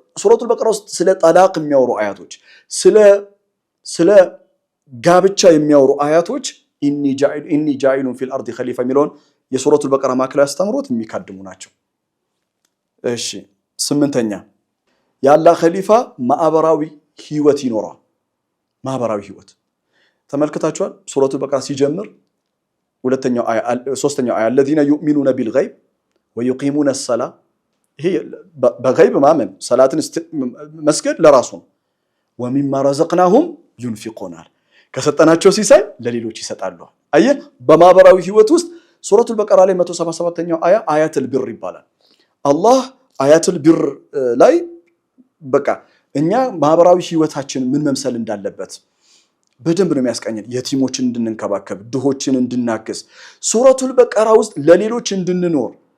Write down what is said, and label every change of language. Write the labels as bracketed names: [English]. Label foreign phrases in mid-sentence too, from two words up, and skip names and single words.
[Amharic] ሱረቱል በቀራ ውስጥ ስለ ጠላቅ የሚያወሩ አያቶች፣ ስለ ጋብቻ የሚያወሩ አያቶች [Arabic] إني جاعل في الأرض خليفة [Amharic] የሚለውን የሱረቱል በቀራ ማዕከላዊ አስተምሮት የሚካድሙ ናቸው። እሺ ስምንተኛ የአላህ ኸሊፋ ማዕበራዊ ህይወት ይኖራል። ማዕበራዊ ህይወት ተመልክታችኋል። ሱረቱል በቀራ ሲጀምር ሶስተኛው አያ [Arabic] الذين يؤمنون بالغيب ويقيمون الصلاة [Amharic] ይሄ በገይብ ማመን ሰላትን መስገድ ለራሱ ነው። [Arabic] ومما رزقناهم ينفقون [Amharic] ከሰጠናቸው ሲሳይ ለሌሎች ይሰጣሉ። አየህ በማዕበራዊ ህይወት ውስጥ ሱረቱል በቀራ ላይ 177ኛው አያ አያቱል ቢር ይባላል። አላህ አያቱል ቢር ላይ በቃ እኛ ማዕበራዊ ህይወታችን ምን መምሰል እንዳለበት በደንብ ነው የሚያስቀኘን። የቲሞችን እንድንንከባከብ፣ ድሆችን እንድናግዝ፣ ሱረቱል በቀራ ውስጥ ለሌሎች እንድንኖር